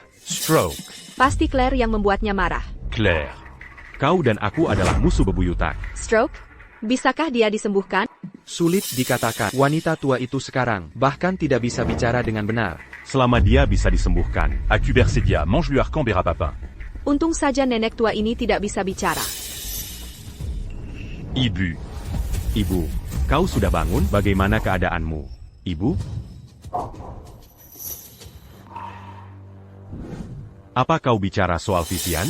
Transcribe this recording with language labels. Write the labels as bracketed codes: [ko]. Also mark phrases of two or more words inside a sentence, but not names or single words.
[id] Stroke. Pasti Claire yang membuatnya marah. Claire. Kau dan aku adalah musuh bebuyutan. Stroke? Bisakah dia disembuhkan? Sulit dikatakan. Wanita tua itu sekarang bahkan tidak bisa bicara dengan benar. Selama dia bisa disembuhkan. Acubercedia, mange-lui Arcambera papin. Untung saja nenek tua ini tidak bisa bicara. Ibu, kau sudah bangun? Bagaimana keadaanmu? Ibu? Apa kau bicara soal Vivian?